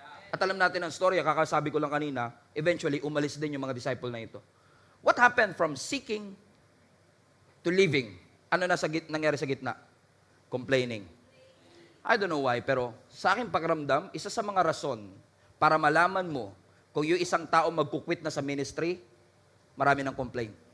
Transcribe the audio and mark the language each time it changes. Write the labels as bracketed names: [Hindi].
[Filipino] At alam natin ang storya, kakasabi ko lang kanina, eventually, umalis din yung mga disciple na ito. [English] What happened from seeking to living? [Filipino] Ano na nangyari sa gitna? Complaining. [English] I don't know why, [Filipino] pero sa aking pakiramdam, isa sa mga rason para malaman mo kung yung isang tao magkukwit na sa ministry, marami ng complain.